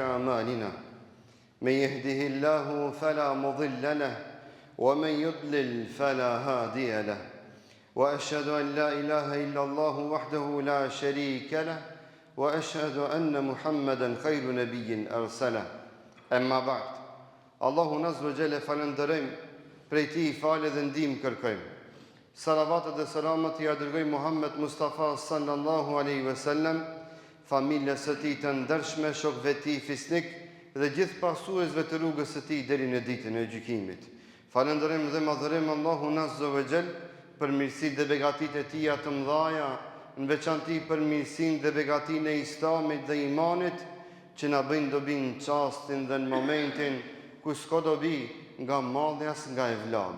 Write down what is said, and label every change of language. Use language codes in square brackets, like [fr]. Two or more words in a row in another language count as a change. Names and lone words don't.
[ar] أعمالنا من يهده الله فلا مضل له ومن يضلل فلا هادي له وأشهد أن لا إله إلا الله وحده لا شريك له وأشهد أن محمدا خير نبي أرسله أما بعد الله نزل جل فلندرم [sq] prej ti falë dhe ndim kërkojmë. Salavatët dhe selamat ja dërgojmë Muhammed Mustafa [ar] صلى الله عليه وسلم, [sq] familjes së tij të ndershme, shokëve të tij fisnik dhe gjithë pasuesve të rrugës së tij deri në ditën e gjykimit. Falenderojmë dhe madhërojmë Allahun [ar] عز وجل [sq] për mirësitë dhe begatitë e tij të mëdha, në veçanti për mirësinë dhe begatinë e Islamit dhe imanit, që na bëjnë dobi në çastin dhe në momentin ku s'ka dobi nga madhjas nga evladi.